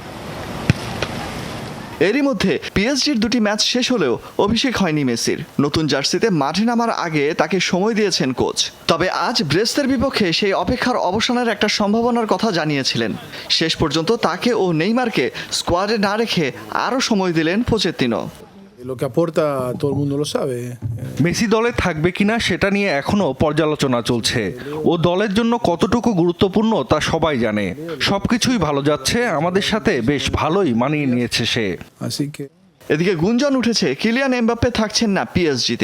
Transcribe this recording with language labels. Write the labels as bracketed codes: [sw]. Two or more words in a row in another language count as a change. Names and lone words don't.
[bn] এরই মধ্যে পিএসজির 2টি ম্যাচ শেষ হলেও অভিষেক হয়নি মেসির। নতুন জার্সিতে মাঠে নামার আগে তাকে সময় দিয়েছেন কোচ। তবে আজ ব্রেস্টের বিপক্ষে সেই অপেক্ষার অবসানের একটা সম্ভাবনার কথা জানিয়েছিলেন। শেষ পর্যন্ত তাকে ও নেইমারকে স্কোয়াডে না রেখে আরও সময় দিলেন পোচেত্তিনো। [es] Lo que aporta todo el mundo lo sabe. [bn] মেসি দলে থাকবে কিনা সেটা নিয়ে এখনো পর্যালোচনা চলছে। ও দলের জন্য কতটুকু গুরুত্বপূর্ণ তা সবাই জানে। সবকিছুই ভালো যাচ্ছে, আমাদের সাথে বেশ ভালোই মানিয়ে নিয়েছে সে। [es] Así que [bn] এদিকে গুঞ্জন উঠেছে কিলিয়ান এমবাপ্পে থাকছেন না পিএসজিতে।